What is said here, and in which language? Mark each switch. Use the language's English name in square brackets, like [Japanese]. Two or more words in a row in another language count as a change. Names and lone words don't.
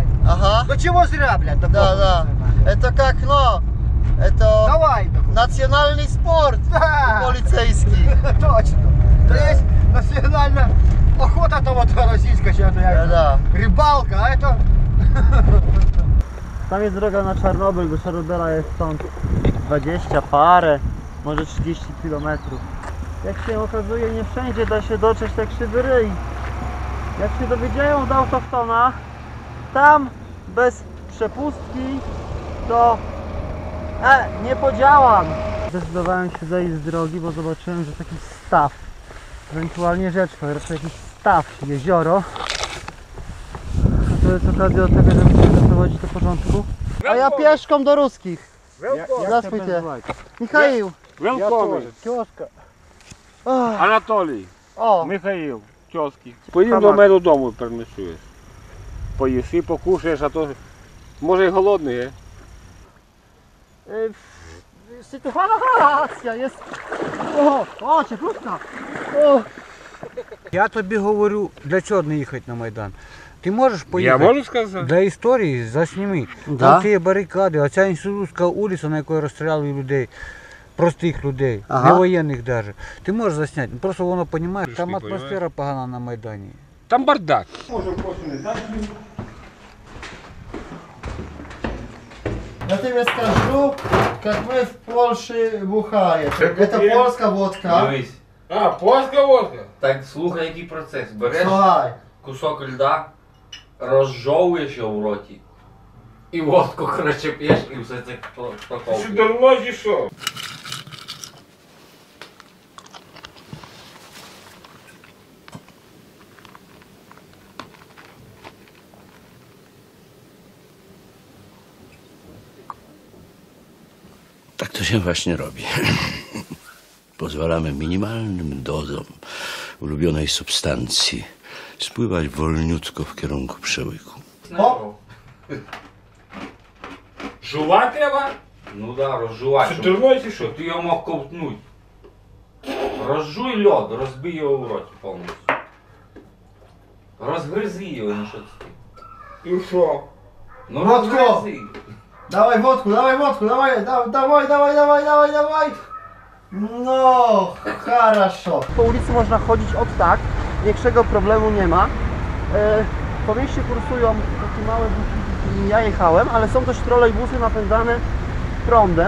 [Russian] Ага. Ну чего зря, блядь, такого Да-да. нельзя. Это как, ну, это Давай, национальный спорт да. полицейский. Точно. То Да. есть национальная охота-то вот российская, что это Да-да. рыбалка, [Polish] Tam jest droga na Czarnobyl, do Czarnobyla jest stąd 20 parę, może 30 km. Jak się okazuje, nie wszędzie da się dotrzeć tak krzywy ryj. Jak się dowiedziałem od autochtona, tam bez przepustki to nie podziałam. Zdecydowałem się zejść z drogi, bo zobaczyłem, że taki staw, ewentualnie rzeczka, raczej jakiś staw, jezioro. A to jest okazja do tego, żeby się doprowadzić do porządku. A ja pieszką do ruskich. [Russian] Здравствуйте. Михаил. Welcome. Киоска. [Ukrainian] Анатолій. O, Михаїл. Чоский. Поїдемо до мене додому переночуєш. Поїси, покушаєш, а то може й голодний, є? [Polish] Sytuacja jest... O, cieplutka. O. [Ukrainian] Я тобі говорю, для чого не їхати на Майдан. Ти можеш поїхати? Я можу сказати? Для історії засніми. Да? Там ті барикади, оця інститутська вулиця, на якій розстріляли людей, простих людей, Ага. не воєнних навіть. Ти можеш засняти, просто воно, розумієш, там Пішли, атмосфера погана на Майдані. Там бардак. Я тебе скажу, [Russian] как мы в Польше бухаем. Это польская водка. [Ukrainian] Дивись, А, польська водка. так слухай, який процес. Береш [Polish] Słuchaj. [Ukrainian] кусок льда, розжовуєш його в роті. І водку, коротше, п'єш і все це Що проковуєш. давно чи що? [Polish] Tak to się właśnie robi. Pozwalamy minimalnym dozom ulubionej substancji spływać wolniutko w kierunku przełyku. O! [Ukrainian] Жувати треба? Ну да, розжувати. Що Щоб, давно чи що? щоб ти його мог ковтнути. Розжуй льод, розбий його в роті повністю. Розгризи його, ну що це? І що? Ну Водку! розгризи. [Russian] Давай водку, давай, давай. No, хорошо. [Polish] Po ulicy można chodzić od tak, większego problemu nie ma. Po mieście kursują takie małe busiki, którymi ja jechałem, ale są też trolejbusy napędzane prądem.